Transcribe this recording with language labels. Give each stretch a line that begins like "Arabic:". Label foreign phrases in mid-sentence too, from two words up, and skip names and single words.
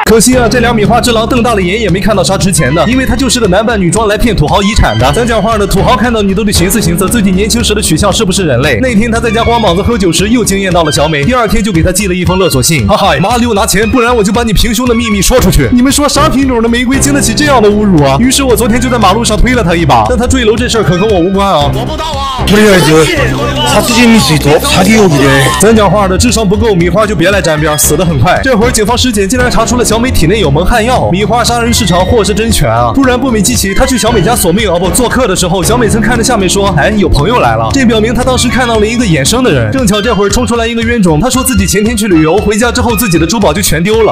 Chinese: 可惜啊，这俩米花之狼瞪大了眼也没看到啥值钱的，因为他就是个男扮女装来骗土豪遗产的。咱讲话的土豪看到你都得寻思寻思自己年轻时的取向是不是人类。那天他在家光膀子喝酒时又惊艳到了小美，第二天就给他寄了一封勒索信。哈哈，麻溜拿钱，不然我就把你平胸的秘密说出去。你们说啥品种的玫瑰经得起这样的侮辱啊？于是我昨天就在马路上推了他一把，但他坠楼这事儿可跟我无关啊。我不到啊。
Japanese: とりあえず殺人未遂と詐欺容疑で。
Chinese: 咱讲话的智商不够，米花就别来沾边，死得很快。这会儿警方尸检竟然查出了小美体内有蒙汗药，米花杀人市场货是真全啊！突然不美激起，他去小美家索命哦不做客的时候，小美曾看着下面说：“哎，有朋友来了。” 这表明他当时看到了一个眼生的人。正巧这会儿冲出来一个冤种，他说自己前天去旅游，回家之后自己的珠宝就全丢了。